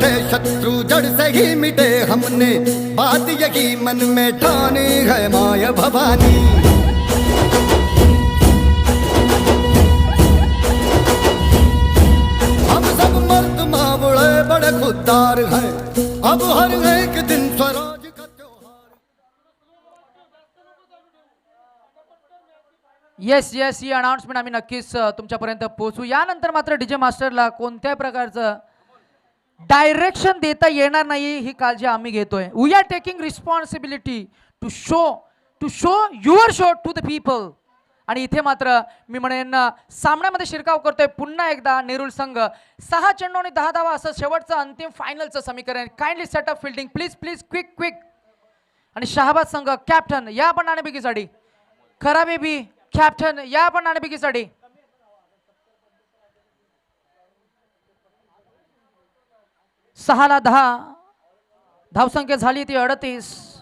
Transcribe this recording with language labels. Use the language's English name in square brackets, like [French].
[Hindi] शत्रु जड़ से ही मिटे हमने, बात यही मन में ठानी है माया भवानी. हम सब मर्द मावड़े बड़े खुददार हैं, अब हर एक दिन स्वराज का त्योहार. [English] yes yes, [Marathi] ही अनाउन्समेंट आम्ही नक्कीच तुमच्यापर्यंत पोहोचू. यानंतर मात्र डीजे मास्टरला कोणत्याही प्रकारचं डायरेक्शन देता येणार नाही ही काळजी आम्ही घेतोय. [English] We are taking responsibility to show your show to the people. [Marathi] आणि इथे मात्र मी म्हणेन सामन्यामध्ये शिरकाव करतोय पुन्हा एकदा नेरूळ संघ. 6 चेंडू आणि 10 धावा असं शेवटचं अंतिम फायनलचं समीकरण. [English] Kindly setup fielding please please, quick quick. [Marathi] आणि शहाबाज संघ कॅप्टन या आपण नाणेफेकीसाठी. खराबे बी कॅप्टन या आपण नाणेफेकीसाठी. 6 ला 10 धावसंख्या झाली ती 38.